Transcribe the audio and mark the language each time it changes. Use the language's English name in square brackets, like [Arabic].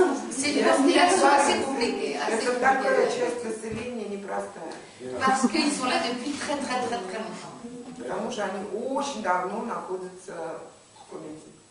[French] C'est une population assez compliquée. [Russian] Это такая часть населения непростая. [French] Parce qu'ils sont là depuis très longtemps. [Russian] Потому что они очень давно находятся в комнате.